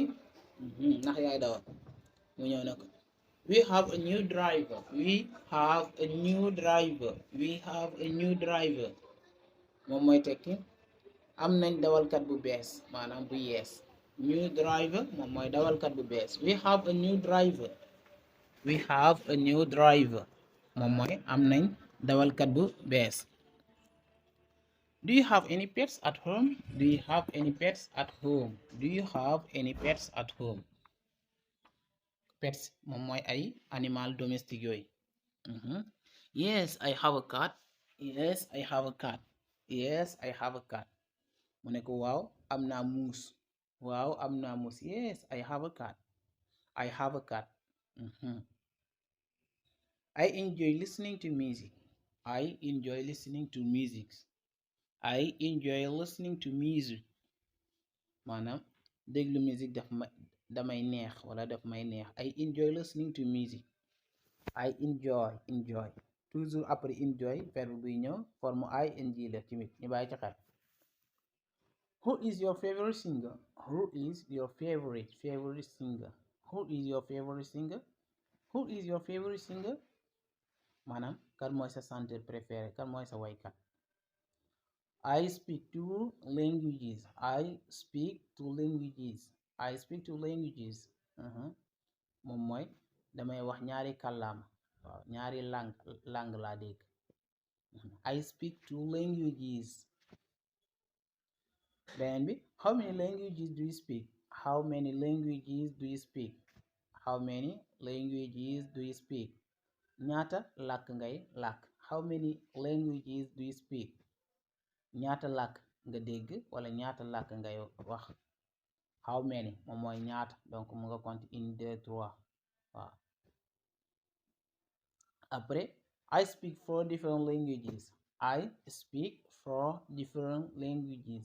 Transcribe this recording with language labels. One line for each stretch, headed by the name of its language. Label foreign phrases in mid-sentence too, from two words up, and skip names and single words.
Wolof: Ndax yaay dawal. Mu ñëw na ko.
English: We have a new driver. We have a new driver. We have a new driver.
Wolof: Moom mooy tekki am nañ dawalkat bu bees maanaam bu yees.
English: New driver
Wolof: moom mooy dawalkat bu bees.
English: We have a new driver. We have a new driver
Wolof: moom mooy am nañ dawalkat bu bees.
English: Do you have any pets at home? Do you have any pets at home? Do you have any pets at home?
Wolof: Pets moom mooy ay
French: animal domestique
Wolof: yooyu.
English: Yes, I have a cat. Yes, I have a cat. Yes, I have a cat.
Wolof: Mu ne ko waaw am naa muus. Waaw am naa muus.
English: Yes, I have a cat. I have a cat. I enjoy listening to music. I enjoy listening to music. I enjoy listening to music.
Wolof: Maanaam déglu musique damay neex wala daf may neex.
English: I enjoy listening to music. I enjoy
French: toujours après
Wolof: enjoy verbe buy ñëw forme ing la tamit ñu bàyyi ci xel.
English: Who is your favorite singer? Who is your favorite singer? Who is your favorite singer? Who is your favorite singer?
Wolof: Maanaam kan mooy sa
French: chanteur préféré,
Wolof: kan mooy sa waykat.
English: I speak two languages. I speak two languages. I speak two languages.
Wolof: Moom mooy damay wax ñaari kàllaama. Waaw ñaari langue laa dégg.
English: I speak two languages.
Wolof: Beneen bi,
English: how many languages do you speak? How many languages do you speak? How many languages do you speak?
Wolof: Ñaata làkk ngay làkk.
English: How many languages do you speak?
Wolof: Ñaata làkk nga dégg wala ñaata làkk ngay wax.
English: How many
Wolof: moom mooy ñaata, donc mu nga compter 1 2 3 waaw. Après,
English: I speak 4 different languages. I speak 4 different languages.